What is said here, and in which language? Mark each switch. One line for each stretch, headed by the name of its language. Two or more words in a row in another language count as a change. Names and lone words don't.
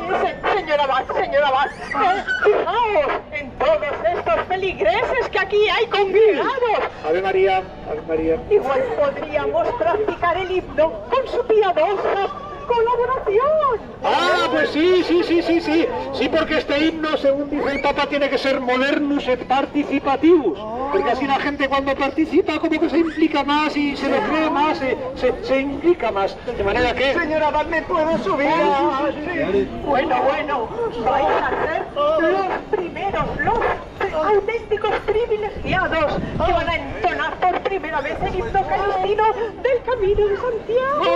Spanish: Señora Abad, fijaos en todos estos feligreses que aquí hay congregados.
Latin: Ave María, Ave María.
Spanish: Igual podríamos practicar el himno con su piadosa colaboración. Pues sí. Sí, porque este himno, según dice el Papa, tiene que ser
Latin: modernus et participativus.
Spanish: Porque así la gente cuando participa como que se implica más y se lo cree más, se implica más. De manera que... Señora Abad, ¿me puedo subir? Bueno, vais a ser los primeros, los auténticos privilegiados que van a entonar por primera vez el himno calistino del Camino de Santiago.